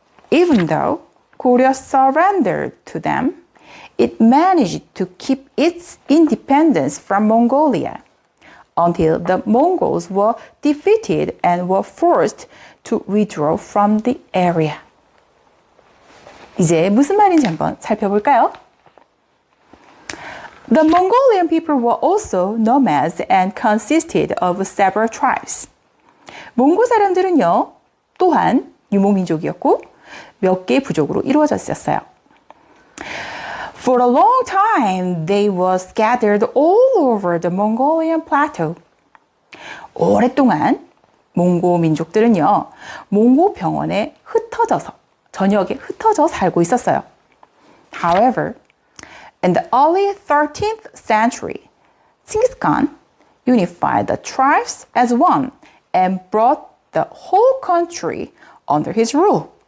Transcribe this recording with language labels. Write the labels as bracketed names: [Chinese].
[English] Even though Goryeo surrendered to them, it managed to keep its independence from Mongolia until the Mongols were defeated and were forced to withdraw from the area. [Korean] 이제 무슨 말인지 한번 살펴볼까요? [English] The Mongolian people were also nomads and consisted of several tribes. [Korean] 몽고 사람들은요, 또한 유목민족이었고 몇 개의 부족으로 이루어져 있었어요. [English] For a long time, they were scattered all over the Mongolian plateau. [Korean] 오랫동안 몽고 민족들은요, 몽고 병원에 전역에 흩어져 살고 있었어요. [English] However, in the early 13th century, Genghis Khan unified the tribes as one and brought the whole country under his rule.